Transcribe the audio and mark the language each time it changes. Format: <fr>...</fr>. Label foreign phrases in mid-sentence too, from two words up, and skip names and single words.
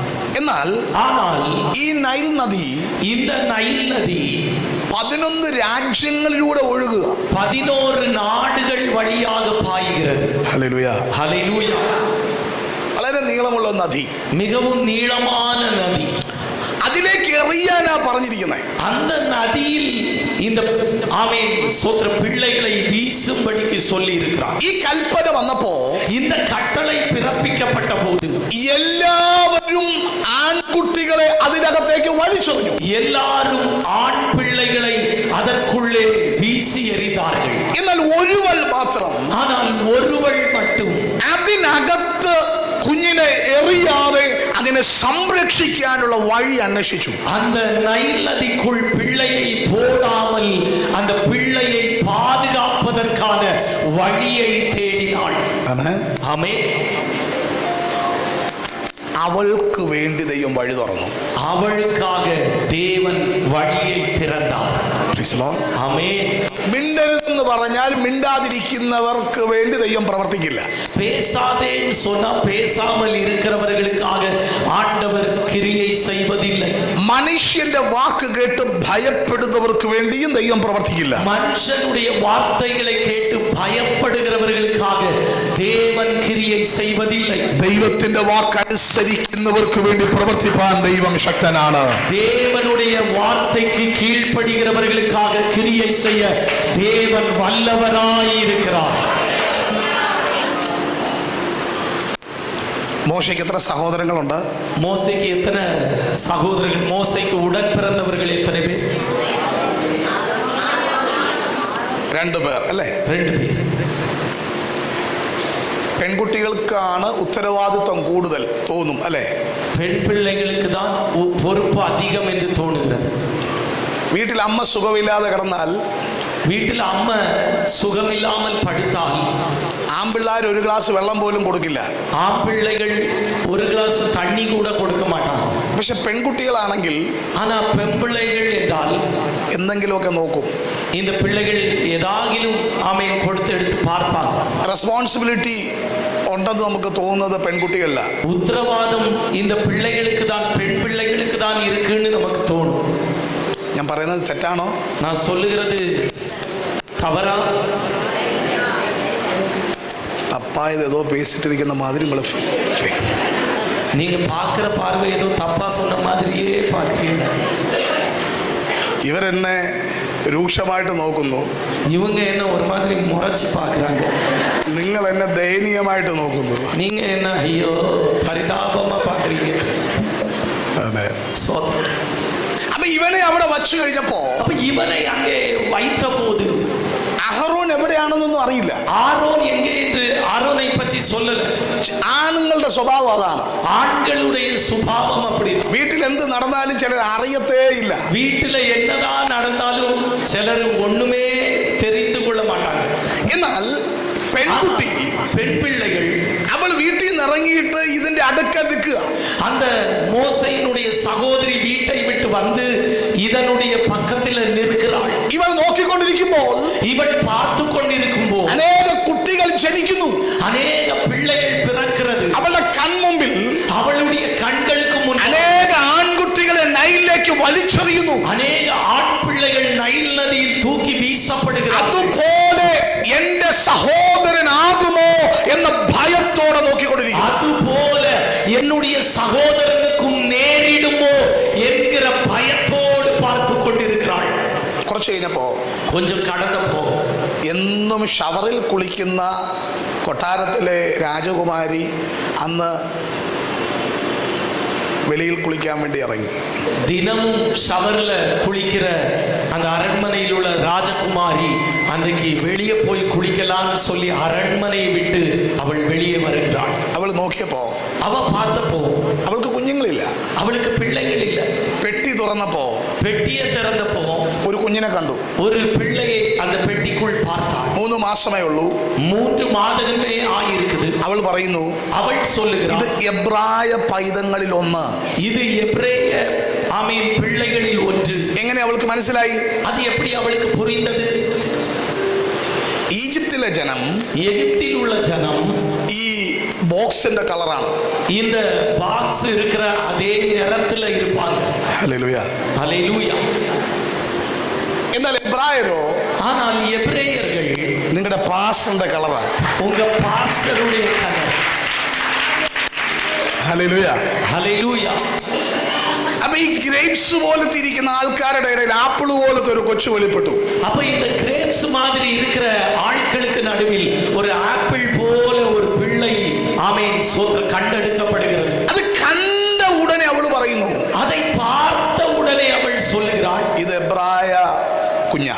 <ta>ஆனால்</ta> <ml>ഈ നൈൽ നദി,</ml> <ta>இந்த நைல் நதி</ta> <ml>11 രാജ്യങ്ങളിലൂടെ ഒഴുകുക,</ml> <ta>11 நாடுகள் வழியாக பாய்கிறது.</ta> <ml>ഹല്ലേലൂയ.</ml> <ta>ஹல்லேலூயா.</ta> <ml>വളരെ നീളമുള്ള നദി,</ml> <ta>மிகவும் நீளமான நதி.</ta> <ml>അതിലേക്ക് എറിയാനാ പറഞ്ഞിരിക്കുന്നത്.</ml> <ta>அந்த நதியில் இந்த ஆமென் சோத்ர பிள்ளைகளை வீசும்படிக்கு சொல்லி இருக்கிறார்.</ta> <ml>ഈ കൽപ്പന വന്നപ്പോ,</ml> <ta>இந்த கட்டளை பிறப்பிக்கப்பட்ட போது</ta> <ml>എല്ലാവരും ആൺകുട്ടികളെ അതിനകത്തേക്ക് വലിച്ചെറിഞ്ഞു.</ml> <ta>எல்லாரும் ஆண் பிள்ளைகளை அதற்குள்ளே வீசி எறிந்தார்கள்.</ta> <ml>എന്നാൽ ഒരുവൾ മാത്രം,</ml> <ta>ஆனால் ஒருவள் மட்டும்</ta> <ml>അതിനകത്ത് കുഞ്ഞിനെ എറിയാതെ അതിനെ സംരക്ഷിക്കാനുള്ള വഴി അന്വേഷിച്ചു.</ml> <ta>அந்த நைல் நதிக்குள் பிள்ளையை போடாமல் அந்த பிள்ளையை பாதுகாப்பதற்கான வழியை தேடினாள். ஆமென்.</ta> <ml>അവൾക്ക് വേണ്ടി ദൈവം വഴി തുറന്നു.</ml> <ta>அவளுக்காக தேவன் வழியை திறந்தார். ஆமென்.</ta> <ml>മിണ്ടരുതെന്ന് പറഞ്ഞാൽ മിണ്ടാതിരിക്കുന്നവർക്ക് വേണ്ടി ദൈവം പ്രവർത്തിക്കില്ല.</ml> <ta>பேசாதேன்னு சொன்னா பேசாமல் இருக்கிறவர்களுக்காக ஆண்டவர் கிரியை செய்வதில்லை.</ta> <ml>മനുഷ്യന്റെ വാക്ക് കേട്ട് ഭയപ്പെടുന്നവർക്ക് വേണ്ടിയും ദൈവം പ്രവർത്തിക്കില്ല.</ml> <ta>மனுஷனுடைய வார்த்தைகளை கேட்டு பயப்படுகிறவர்களுக்காக தேவன் கிரியை செய்வதில்லை.</ta> <ml>ദൈവത്തിന്റെ വാക്ക് അനുസരിക്കുന്നവർക്ക് വേണ്ടി പ്രവർത്തിപ്പാൻ ദൈവം ശക്തനാണ്.</ml> <ta>தேவனுடைய வார்த்தைக்கு கீழ்ப்படுகிறவர்களுக்காக கிரியை செய்ய தேவன் வல்லவராய் இருக்கிறார்.</ta> <ml>മോശയ്ക്ക് എത്ര സഹോദരങ്ങളുണ്ട്?</ml> <ta>மோசேக்கு எத்தனை சகோதரர்கள்? மோசேக்கு உடன் பிறந்தவர்கள் எத்தனை பேர்?</ta> <ml>2 പേർ അല്ലേ?</ml> <ta>2 பேர்.</ta> <ml>പെൺകുട്ടികൾക്കാണ് ഉത്തരവാദിത്വം കൂടുതൽ തോന്നും അല്ലേ?</ml> <ta>பெண் பிள்ளைகளுக்கு தான் பொறுப்பு அதிகம் என்று தோணுகிறது.</ta> <ml>വീട്ടിൽ അമ്മ സുഖമില്ലാതെ കിടന്നാൽ,</ml> <ta>வீட்டில் அம்மா சுகமில்லாமல் படுத்தால்</ta> <ml>ആൺപിള്ളേർ ഒരു ഗ്ലാസ് വെള്ളം പോലും കൊടുക്കില്ല.</ml> <ta>ஆம்பிள்ளைகள் ஒரு கிளாஸ் தண்ணி கூட கொடுக்க மாட்டாங்க.</ta> <ml>പക്ഷെ പെൺകുട്ടികളാണെങ്കിൽ,</ml> <ta>ஆனா பெண் பிள்ளைகள் என்றால்</ta> <ml>എന്തെങ്കിലുമൊക്കെ നോക്കും.</ml> <ta>இந்த பிள்ளைகள் ஏதாகிலும் ஆமென் கொடுத்து எடுத்து பார்ப்பாங்க.</ta> <ml>റെസ്പോൺസിബിലിറ്റി ഉണ്ടെന്ന് നമുക്ക് തോന്നുന്നത് പെൺകുട്ടികളില്ല.</ml> <ta>உத்தரவாதம் இந்த பிள்ளைகளுக்கு தான், பெண் பிள்ளைகளுக்கு தான் இருக்குன்னு நமக்கு தோணும்.</ta> <ml>ഞാൻ പറയുന്നത് തെറ്റാണോ?</ml> <ta>நான் சொல்லுகிறது தவறா?</ta> <ml>തപ്പായത് ഏതോ പേസിട്ടിരിക്കുന്ന മാതിരി നമ്മൾ</ml> <ta>நீங்க பார்க்கிற பார்வை ஏதோ தப்பா சொன்ன மாதிரியே பார்க்கிறீங்க.</ta> <ml>ഇവരെന്നെ രൂക്ഷമായിട്ട് നോക്കുന്നു,</ml> <ta>இவங்க என்ன ஒரு மாதிரி முறைச்சு பார்க்கறாங்க.</ta> <ml>നിങ്ങൾ എന്നെ ദയനീയമായിട്ട് നോക്കുന്നു.</ml> <ta>நீங்க என்ன ஐயோ பரிதாபமா பார்க்கறீங்க.</ta> <ml>അതെ.</ml> <ta>சோதனை.</ta> <ml>അപ്പൊ ഇവനെ അവിടെ വച്ചു കഴിഞ്ഞപ്പോ,</ml> <ta>அப்ப இவனை அங்கே வைத்த போது</ta> <ml>അഹറോൻ എവിടെയാണെന്നൊന്നും അറിയില്ല.</ml> <ta>ஆரோன் எங்கே என்று ஆரோனை பற்றி சொல்லல.</ta> <ml>ആണുങ്ങൾ ആണുങ്ങളുടെ സ്വഭാവം അതാണ്.</ml> <ta>ஆண்களுடைய சுபாவம் அப்படி.</ta> <ml>വീട്ടിൽ എന്ത് നടന്നാലും ചിലർ അറിയത്തേ ഇല്ല.</ml> <ta>வீட்டுல என்னதான் நடந்தாலும் சிலர் ஒண்ணுமே தெரிந்து கொள்ள மாட்டாங்க.</ta> <ml>എന്നാൽ പെൺകുട്ടി,</ml> <ta>பெண் பிள்ளைகள்,</ta> <ml>അവൾ വീട്ടിൽ നിന്ന് ഇറങ്ങിയിട്ട് ഇതിന്റെ അടുക്ക നിൽക്കുക.</ml> <ta>அந்த மோசையினுடைய சகோதரி வீட்டை விட்டு வந்து இதனுடைய பக்கத்தில் நிற்கிறாள்.</ta> <ml>ഇവൾ നോക്കിക്കൊണ്ടിരിക്കുമ്പോൾ</ml> <ta>இவள் பார்த்து கொண்டிருக்கும்போது</ta> <ml>അനേക കുട്ടികൾ ജനിക്കുന്നു.</ml> <ta>அநேக பிள்ளைகள் பிறக்கிறது.</ta> <ml>അവളുടെ കൺമുമ്പിൽ</ml> <ta>அவளுடைய கண்களுக்கு முன்</ta> <ml>അനേക ആൺകുട്ടികളെ നൈലിലേക്ക് വലിച്ചെറിയുന്നു.</ml> <ta>அநேக ஆண் பிள்ளைகள் நைல் நதியில் தூக்கி வீசப்படுகிறது.</ta> <ml>അതുപോലെ എന്റെ സഹോദരനാകുമോ എന്ന ഭയത്തോടെ നോക്കിക്കൊണ്ടിരിക്കുന്നു.</ml> <ta>அதுபோல என்னுடைய சகோதரனுக்கும் நேரிடுமோ என்கிற பயத்தோடு பார்த்து கொண்டிருக்கிறாள்.</ta> <ml>കുറച്ച് കഴിഞ്ഞപ്പോ</ml> <ta>கொஞ்சம் கடந்தப்போ</ta> <ml>എന്നും ഷവറിൽ കുളിക്കുന്ന കൊട്ടാരത്തിലെ രാജകുമാരി അന്ന് വെളിയിൽ കുളിക്കാൻ വേണ്ടി ഇറങ്ങി.</ml> <ta>தினமும் ஷவர்ல குளிக்கிற அந்த அரண்மனையில் உள்ள ராஜகுமாரி அன்றைக்கு வெளியே போய் குளிக்கலாம்னு சொல்லி அரண்மனையை விட்டு அவள் வெளியே வருகிறாள்.</ta> <ml>അവൾ നോക്കിയപ്പോ</ml> <ta>அவ பார்த்தப்போ</ta> <ml>അവൾക്ക് കുഞ്ഞുങ്ങളില്ല.</ml> <ta>அவளுக்கு பிள்ளைகள் இல்லை.</ta> <ml>പെട്ടി തുറന്നപ്പോ</ml> <ta>பெட்டியை திறந்தப்போ</ta> <ml>ഒരു കുഞ്ഞിനെ കണ്ടു.</ml> <ta>ஒரு பிள்ளையை அந்த பெட்டிக்குள் பார்த்தாள்.</ta> <ml>3 മാസമേ ഉള്ളൂ.</ml> <ta>3 മാസமே ஆயிருக்குது.</ta> <ml>അവൾ പറയുന്നു,</ml> <ta>அவள்</ta> <ml>ഇത്</ml> <ta>சொல்லுகிறாள்,</ta> <ml>എബ്രായ പൈതങ്ങളിൽ ഒന്ന്.</ml> <ta>இது எபிரேய ஆமீன் பிள்ளைகளில் ஒன்று.</ta> <ml>എങ്ങനെ അവൾക്ക് മനസ്സിലായി?</ml> <ta>அது எப்படி அவளுக்கு புரிந்தது?</ta> <ml>ഈജിപ്തിലെ ജനം,</ml> <ta>எகிப்தில் உள்ள ஜனம்</ta> <ml>ഈ ബോക്സിന്റെ കളറാണ്.</ml> <ta>இந்த பாக்ஸ் இருக்கிற அதே நிறத்துல இருப்பாங்க.</ta> <ml>ഹല്ലേലൂയ.</ml> <ta>ஹல்லேலூயா.</ta> <ml>എന്നാൽ എബ്രായരോ,</ml> <ta>ஆனால் எபிரேயர்கள்</ta> <ml>നിങ്ങളുടെ പാസ്റ്ററിന്റെ കളറാണ്.</ml> <ta>உங்க பாஸ்டருடைய கலர்.</ta> <ml>ഹല്ലേലൂയ.</ml> <ta>ஹல்லேலூயா.</ta> <ml>അപ്പൊ ഈ ഗ്രേപ്സ് പോലത്തെ ഇരിക്കുന്ന ആൾക്കാരുടെ ഇടയിൽ ആപ്പിൾ പോലത്തെ ഒരു കൊച്ചു വെളിപ്പെട്ടു.</ml> <ta>அப்ப இந்த கிரேப்ஸ் மாதிரி இருக்கிற ஆட்களுக்கு நடுவில் ஒரு ஆப்பிள் போல ஒரு பிள்ளை ஆமென் ஸ்தோத்திரம் கண்டெடுக்கப்படுகிறது.</ta> <ml>അത് കണ്ട ഉടനെ അവൾ പറയുന്നു,</ml> <ta>அதை பார்த்த உடனே அவள் சொல்லுகிறாள்,</ta> <ml>ഇത് എബ്രായ കുഞ്ഞാ.</ml>